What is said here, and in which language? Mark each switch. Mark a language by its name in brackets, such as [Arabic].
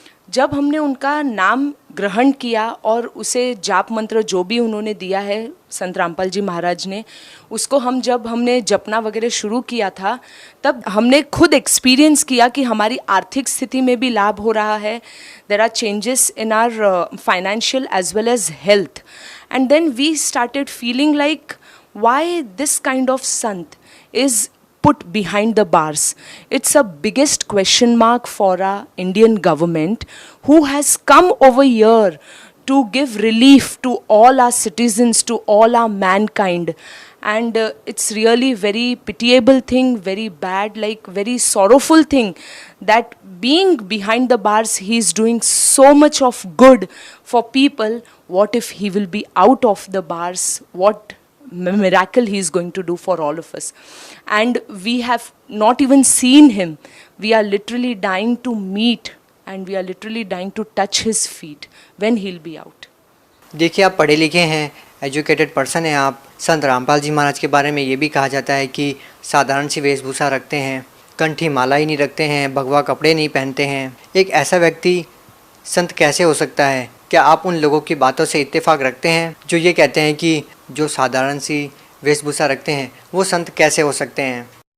[Hindi] जब हमने उनका नाम ग्रहण किया और उसे जाप मंत्र जो भी उन्होंने दिया है संत रामपाल जी महाराज ने, उसको जब हमने जपना वगैरह शुरू किया था तब हमने खुद एक्सपीरियंस किया कि हमारी आर्थिक स्थिति में भी लाभ हो रहा है। [English] There are changes in our financial as well as health, and then we started feeling like why this kind of sant is put behind the bars. It's a biggest question mark for our Indian government, who has come over here to give relief to all our citizens, to all our mankind. And it's really very pitiable thing, very bad, like very sorrowful thing, that being behind the bars he is doing so much of good for people. What if he will be out of the bars? What miracle he is going to do for all of us? And we have not even seen him. We are literally dying to meet, and we are literally dying to touch his feet when he'll be out. [Hindi] देखिए, आप पढ़े लिखे हैं, educated person हैं आप। संत रामपाल जी महाराज के बारे में ये भी कहा जाता है कि साधारण सी वेशभूषा रखते हैं, कंठी माला ही नहीं रखते हैं, भगवा कपड़े नहीं पहनते हैं। एक ऐसा व्यक्ति संत कैसे हो सकता है? क्या आप उन लोगों की बातों से इत्तेफाक रखते हैं जो ये कहते हैं कि जो साधारण सी वेशभूषा रखते हैं वो संत कैसे हो सकते हैं?